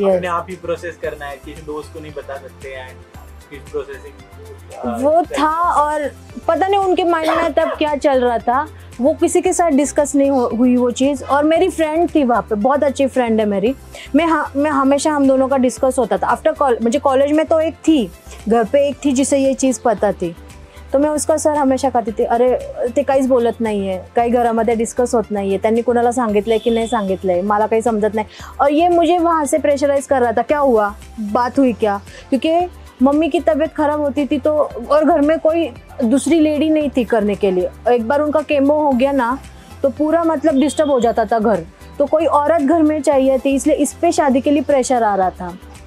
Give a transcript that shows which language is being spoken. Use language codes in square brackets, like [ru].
[hi] अपने आप ही प्रोसेस करना है, किसी दोस्त को नहीं बता सकते एंड इस प्रोसेसिंग वो था। और पता नहीं उनके माइंड में तब क्या चल रहा था, वो किसी के साथ डिस्कस नहीं हुई वो चीज़। और मेरी फ्रेंड थी वहाँ पे, बहुत अच्छी फ्रेंड है मेरी, मैं हमेशा हम दोनों का डिस्कस होता था। आफ्टर मुझे कॉलेज में तो एक थी, घर पे एक थी जिसे ये चीज़ पता थी, तो मैं उसका सर हमेशा कहती थी, [mr] अरे ते काहीच बोलत नाही आहे, काही घरामध्ये डिस्कस होत नाही आहे, त्यांनी कुणाला सांगितलंय की नाही सांगितलंय, मला काही समजत नाही। [hi] और ये मुझे वहाँ से प्रेशराइज कर रहा था, क्या हुआ, बात हुई क्या, क्योंकि मम्मी की तबीयत खराब होती थी तो, और घर में कोई दूसरी लेडी नहीं थी करने के लिए। एक बार उनका केमो हो गया ना तो पूरा मतलब डिस्टर्ब हो जाता था घर, तो कोई औरत घर में चाहिए थी, इसलिए इस पे शादी के लिए प्रेशर आ रहा था।